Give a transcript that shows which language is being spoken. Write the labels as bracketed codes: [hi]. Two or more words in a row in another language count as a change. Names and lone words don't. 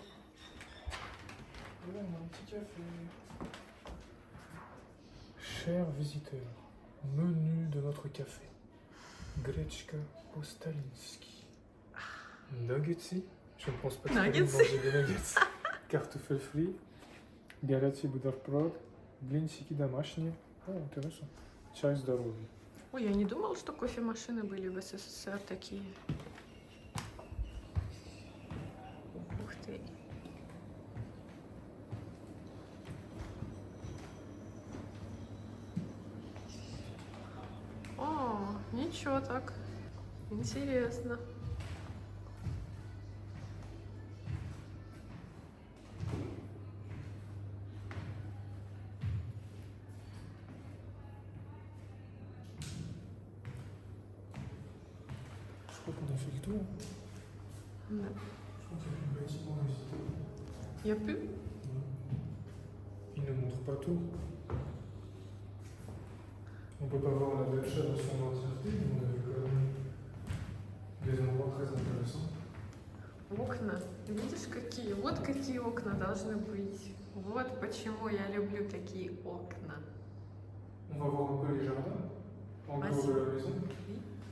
[fr] Voilà, on a un petit café. Chers visiteurs, menu de notre café. [ru] Гречка по-сталински. Наггетсы. [fr] Je ne pense pas que Staline mangeait des nuggets. [ru] Картофель фри. Горячий бутерброд. Блинчики домашние. О, интересно. Чай здоровый. Ой, я не думала, что кофемашины были в СССР такие. Ух ты. О, ничего так. Интересно. [fr] Je crois qu'on a fait le tour. [ru] Да. [fr] Je crois qu'il y a plus de bâtiments à visiter. Il y a plus? Il ne montre pas tout. On peut pas voir la Dacha dans son entièreté, mais on a vu quand même des endroits très intéressants. [ru] Окна. Видишь, какие? Вот какие окна должны быть. Вот почему я люблю такие окна. [fr] On va voir un peu les jardins, en Vas-y. dehors de la maison. Oui.